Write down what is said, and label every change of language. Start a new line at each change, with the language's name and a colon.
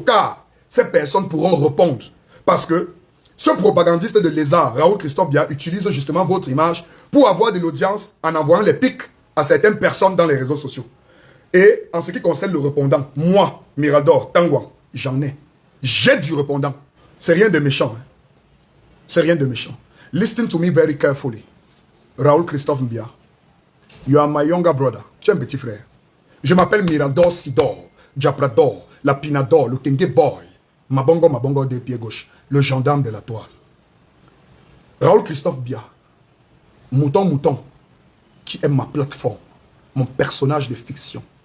French: Car ces personnes pourront répondre. Parce que ce propagandiste de lézard, Raoul Christophe Bia, utilise justement votre image pour avoir de l'audience en envoyant les pics à certaines personnes dans les réseaux sociaux. Et en ce qui concerne le répondant, moi, Mirador, Tangwan, j'en ai. J'ai du répondant. C'est rien de méchant. Hein. C'est rien de méchant.
English: Listen to me very carefully. Raoul Christophe Bia, you are my younger brother.
French: Tu es un petit frère. Je m'appelle Mirador Sidor, Diaprador, Lapinador, le Kenge Boy, Mabongo de pied gauche, le gendarme de la toile. Raoul Christophe Bia, Mouton, qui est ma plateforme, mon personnage de fiction.